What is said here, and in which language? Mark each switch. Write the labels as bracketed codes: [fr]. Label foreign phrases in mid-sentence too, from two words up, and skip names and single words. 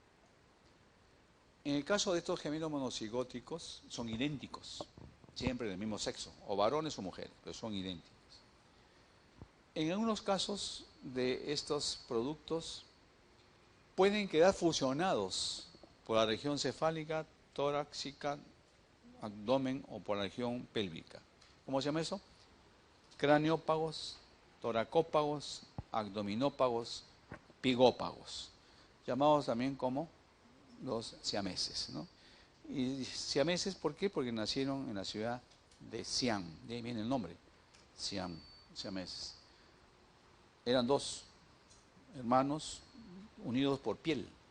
[es] En el caso de estos gemelos monocigóticos, son idénticos, siempre del mismo sexo, o varones o mujeres, pero son idénticos. En algunos casos de estos productos pueden quedar fusionados por la región cefálica, torácica, abdomen o por la región pélvica. ¿Cómo se llama eso? Craniópagos, toracópagos, abdominópagos, pigópagos, llamados también como los siameses, ¿no? Y siameses, ¿por qué? Porque nacieron en la ciudad de Siam, de ahí viene el nombre, Siam, siameses. Eran 2 hermanos unidos por piel.